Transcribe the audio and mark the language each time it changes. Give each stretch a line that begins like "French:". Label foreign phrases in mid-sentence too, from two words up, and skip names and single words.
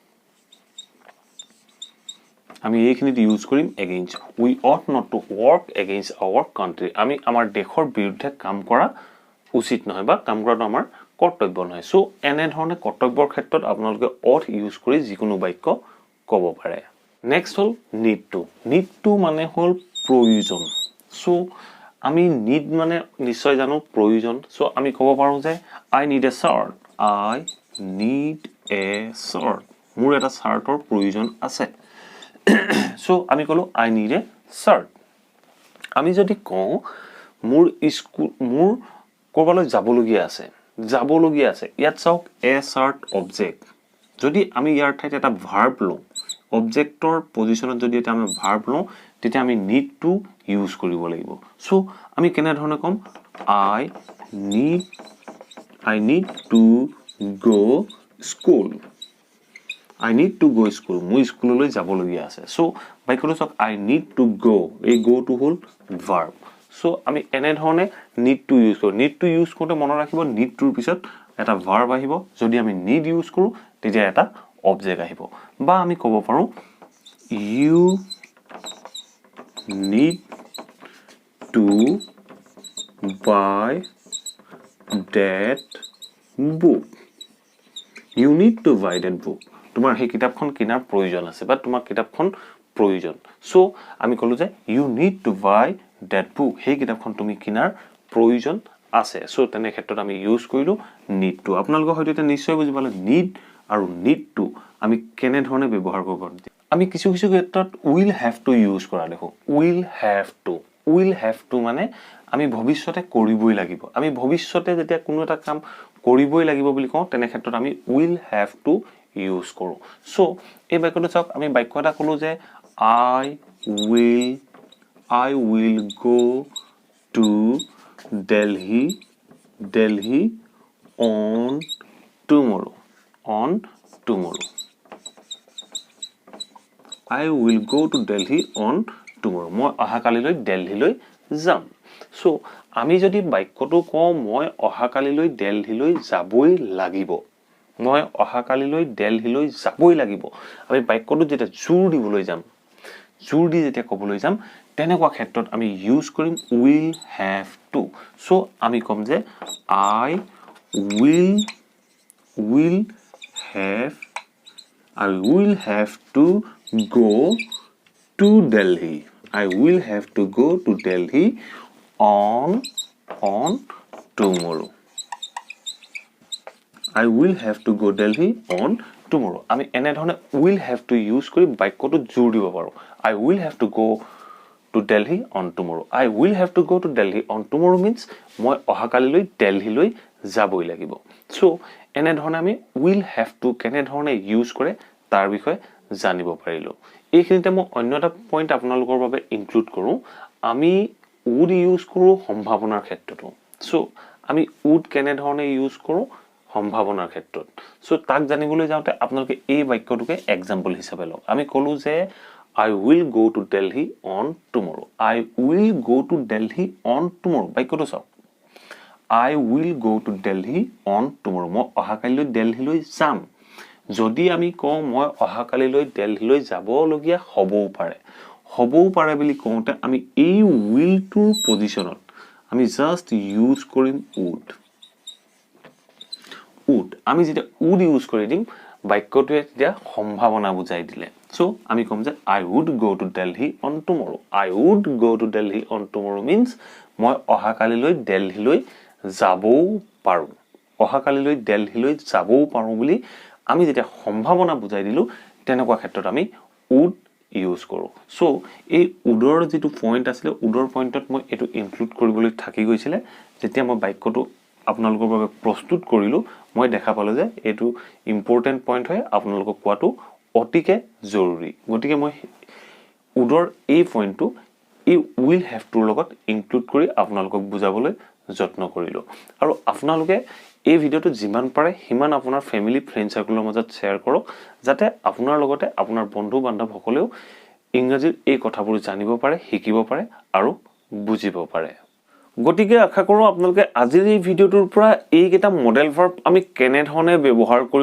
Assamese: আমি এইখিনিত ইউজ কৰিম
English: against we ought not to work against our country
Assamese: আমি আমাৰ দেশৰ বিৰুদ্ধে কাম কৰা উচিত নহয় বা কাম কৰাটো আমাৰ কৰ্তব্য নহয় সো এনে ধৰণে কৰ্তব্যৰ ক্ষেত্ৰত আপোনালোকে ought ইউজ কৰি যিকোনো বাক্য ক'ব পাৰে নেক্সট হল
English: need to
Assamese: মানে হল প্ৰয়োজন সো আমি need মানে নিশ্চয় জানো প্ৰয়োজন সো আমি ক'ব পাৰো যে
English: I need a shirt
Assamese: মোৰ এটা শাৰ্টৰ প্ৰয়োজন আছে সো আমি কলো
English: I need a shirt
Assamese: আমি যদি কওঁ মোৰ কৰবালৈ যাবলগীয়া আছে ইয়াত চাওক
English: a shirt
Assamese: object যদি আমি ইয়াৰ ঠাইত এটা verb লওঁ অবজেক্টৰ পজিশনত যদি এটা আমি verb লওঁ তেতিয়া আমি
English: need to
Assamese: ইউজ কৰিব লাগিব সো আমি কেনে ধৰণে কম
English: I need to go school
Assamese: মই স্কুললৈ যাবলগীয়া আছে সো বাক্যটো চাওক
English: I need to
Assamese: go এই
English: go to
Assamese: হল verb সো আমি এনে ধৰণে
English: need to
Assamese: ইউজ কৰো
English: need to
Assamese: ইউজ কৰোতে মনত ৰাখিব
English: need to
Assamese: পিছত এটা verb আহিব যদি আমি need ইউজ কৰো তেতিয়া এটা অবজেক্ট আহিব বা আমি ক'ব পাৰো
English: you need to buy that book. You need to buy that book.
Assamese: তোমাৰ সেই কিতাপখন কিনাৰ প্ৰয়োজন আছে বা তোমাৰ কিতাপখন প্ৰয়োজন সো আমি কলো যে
English: you need to buy that book.
Assamese: সেই কিতাপখন তুমি কিনাৰ প্ৰয়োজন আছে সো তেনে ক্ষেত্ৰত আমি ইউজ কৰিলো
English: need to.
Assamese: আপোনালোক হয়তো এটা নিশ্চয় বুজি পালে need আৰু
English: need to
Assamese: আমি কেনে ধৰণে ব্যৱহাৰ কৰিব পাৰো আমি কিছু কিছু ক্ষেত্ৰত
English: will have to
Assamese: ইউজ কৰা দেখো
English: will have to
Assamese: মানে আমি ভৱিষ্যতে কৰিবই লাগিব আমি ভৱিষ্যতে যেতিয়া কোনো এটা কাম কৰিবই লাগিব বুলি কওঁ তেনে ক্ষেত্ৰত আমি
English: will have to
Assamese: ইউজ কৰো সো এই বাক্যটো চাওক আমি বাক্য এটা কলো যে
English: I will go to Delhi on tomorrow I will go to Delhi on tomorrow
Assamese: মই অহাকালিলৈ দিল্লীলৈ যাম সো আমি যদি বাক্যটো কওঁ মই অহাকালিলৈ দিল্লীলৈ যাবই লাগিব মই অহাকালিলৈ দিল্লীলৈ যাবই লাগিব আমি বাক্যটো যেটা জোৰ দিবলৈ যাম জোৰ দি যেতিয়া ক'বলৈ যাম তেনেকুৱা ক্ষেত্ৰত আমি ইউজ কৰিম
English: will have to
Assamese: সো আমি কম যে I
English: will have to go to Delhi I will have to go to Delhi on tomorrow I will have to go Delhi on tomorrow
Assamese: আমি এনে ধৰণে
English: will have to
Assamese: ইউজ কৰি বাক্যটো জোৰ দিব পাৰো
English: I will have to go to Delhi on tomorrow I will have to go to Delhi on tomorrow means
Assamese: মই অহাকালিলৈ দিল্লীলৈ যাবই লাগিব সো এনে ধৰণে আমি
English: will have to
Assamese: কেনে ধৰণে ইউজ কৰে তাৰ বিষয়ে জানিব পাৰিলো এইখিনিতে মই অন্য এটা পইণ্ট আপোনালোকৰ বাবে ইনক্লুড কৰো আমি would ইউজ কৰো সম্ভাৱনাৰ ক্ষেত্ৰতো সো আমি would কেনে ধৰণে ইউজ কৰো সম্ভাৱনাৰ ক্ষেত্ৰত সো তাক জানিবলৈ যাওঁতে আপোনালোকে এই বাক্যটোকে এক্সাম্পল হিচাপে লওক আমি কলো যে
English: I will go to Delhi on tomorrow I will go to Delhi on tomorrow
Assamese: বাক্যটো চাওক
English: I will go to Delhi on tomorrow
Assamese: মই অহাকালিলৈ দিল্লীলৈ যাম যদি আমি কওঁ মই অহাকালিলৈ দিল্লীলৈ যাবলগীয়া হ'বও পাৰে বুলি কওঁতে আমি এই will টোৰ পজিশনত আমি
English: just use
Assamese: কৰিম would আমি যেটা would ইউজ কৰি দিম বাক্যটোৱে তেতিয়া সম্ভাৱনা বুজাই দিলে সো আমি কম যে
English: I would go to Delhi on tomorrow I would go to Delhi on tomorrow
Assamese: means মই অহাকালিলৈ দিল্লীলৈ যাবও পাৰো অহাকালিলৈ দিল্লীলৈ যাবও পাৰো বুলি আমি যেটা সম্ভাৱনা বুজাই দিলো তেনেকুৱা ক্ষেত্ৰত আমি would ইউজ কৰো সো এই would-ৰ যেটো পইণ্ট আছিল would-ৰ পইণ্টত মই এটো ইনক্লুড কৰিবলৈ থাকি গৈছিল যেতিয়া মই বাক্যটো আপোনালোকৰ বাবে প্ৰস্তুত কৰিলো মই দেখা পালো যে এটো
English: important point
Assamese: হয় আপোনালোকক কোৱাটো অতিকে জৰুৰী গতিকে মই would-ৰ এই পইণ্টটো এই
English: will have to
Assamese: লগত ইনক্লুড কৰি আপোনালোকক বুজাবলৈ যত্ন কৰিলো আৰু আপোনালোকে এই ভিডিওটো যিমান পাৰে হিমান আপোনাৰ
English: family friend circle
Assamese: মাজত শেয়াৰ কৰক যাতে আপোনাৰ লগতে আপোনাৰ বন্ধু বান্ধৱ সকলেও ইংৰাজীৰ এই কথাবোৰ জানিব পাৰে শিকিব পাৰে আৰু বুজিব পাৰে গতিকে আশা কৰো আপোনালোকে আজিৰ এই ভিডিওটোৰ পৰা এইকেইটা
English: modal verb
Assamese: আমি কেনে ধৰণে ব্যৱহাৰ কৰিব